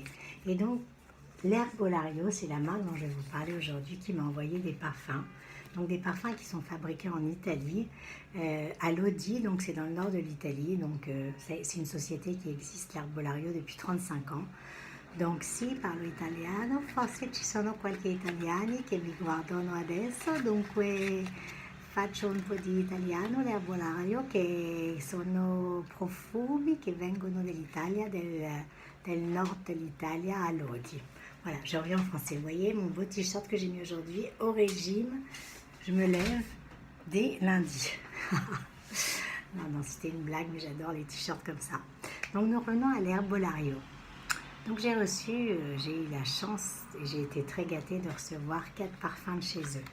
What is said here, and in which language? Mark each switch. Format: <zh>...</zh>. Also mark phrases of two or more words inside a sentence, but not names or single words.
<fr>Et donc, l'Herbolario, c'est la marque dont je vais vous parler aujourd'hui qui m'a envoyé des parfums. Donc des parfums qui sont fabriqués en Italie, à Lodi, donc c'est dans le nord de l'Italie. Donc c'est une société qui existe, l'Herbolario, depuis 35 ans.</fr> <it>Donc sì, parlo italiano, forse ci sono qualche italiani che mi guardano adesso, dunque faccio un po' di italiano, l'erbolario, che sono profumi che vengono dell'Italia, del nord de l'Italia à Lodi.</it> <fr>Voilà, je reviens en français. Vous voyez mon beau t-shirt que j'ai mis aujourd'hui au régime. Je me lève dès lundi. Non, c'était une blague, mais j'adore les t-shirts comme ça. Donc nous revenons à l'Herbolario. Donc j'ai eu la chance et j'ai été très gâtée de recevoir 4 parfums de chez eux.</fr>